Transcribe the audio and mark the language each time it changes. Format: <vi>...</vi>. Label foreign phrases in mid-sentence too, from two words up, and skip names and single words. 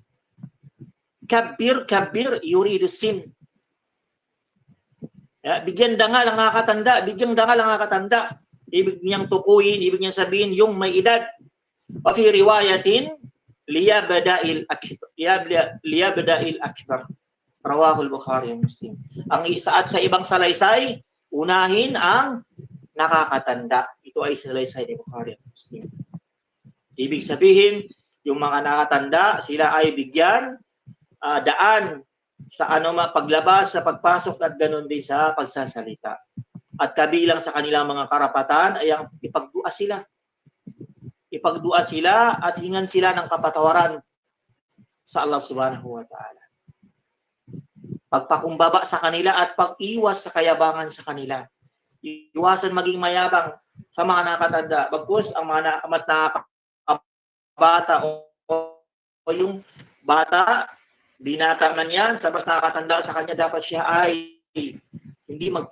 <ar>كبير يريد السن.</ar> <tl>Bigyan dangal ang nakakatanda, ibig niyang tukuyin, ibig niyang sabihin yung may edad.</tl> <ar>وفي رواية ليبدأ الأكبر رواه البخاري ومسلم.</ar> <tl>Ang sa ibang salaysay, unahin ang nakakatanda. Ito ay salaysay ni Bukhari at Muslim. Ibig sabihin, yung mga nakatanda, sila ay bigyan daan sa paglabas, sa pagpasok, at ganoon din sa pagsasalita. At kabilang sa kanilang mga karapatan ay ang ipagdua sila at hingan sila ng kapatawaran sa Allah</tl> <ar>سبحانه وتعالى.</ar> <tl>Pagpakumbaba sa kanila at pag-iwas sa kayabangan sa kanila. Iwasan maging mayabang sa mga nakatanda. Bagkus ang mga mas nakakabata o yung bata, binata man yan, sa mas nakakatanda sa kanya, dapat siya ay hindi</tl>